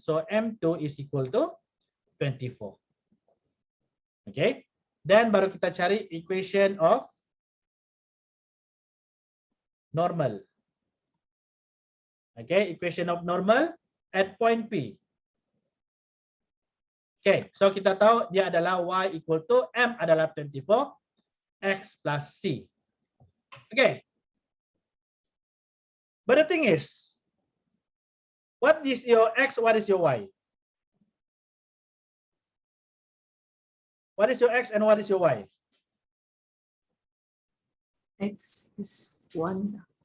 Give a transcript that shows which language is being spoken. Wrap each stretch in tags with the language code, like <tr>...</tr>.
<en>So M2 is equal to 24. Okay, then</en> <ms>baru kita cari</ms> <en>equation of normal. Okay, equation of normal at point P.</en> <ms>Okay, so kita tahu dia adalah</ms> <en>y equal to</en> <ms>M adalah 24.</ms> <en>X plus C. Okay. But the thing is, what is your X, what is your Y? What is your X and what is your Y? X is 1.</en>